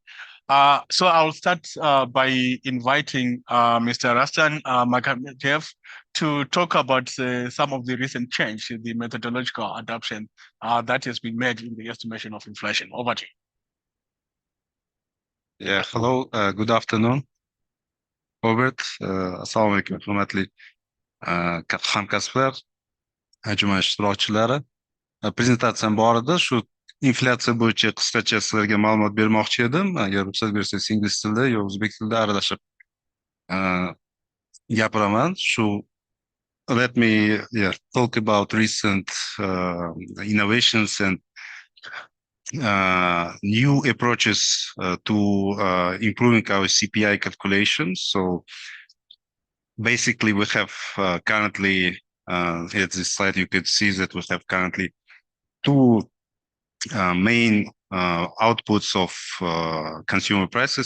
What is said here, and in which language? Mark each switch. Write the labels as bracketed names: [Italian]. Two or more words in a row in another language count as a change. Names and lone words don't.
[English] So I'll start by inviting Mr. Rastan Makhmadev to talk about some of the recent change in the methodological adoption that has been made in the estimation of inflation. Over to you. Yeah, hello, good afternoon. Robert, [Uzbek] assalomu alaykum, hurmatli hamkasblar, anjuman ishtirokchilari. Prezentatsiyam bor edi, shu inflyatsiya bo'yicha qisqacha sizlarga ma'lumot bermoqchi edim. Agar ruxsat bersangiz, ingliz tilida yo o'zbek tilida aralashib gapiraman. [English] Let me talk about recent innovations and new approaches to improving our CPI calculations. So basically, we have currently, at this slide, you can see that we have currently two main outputs of consumer prices.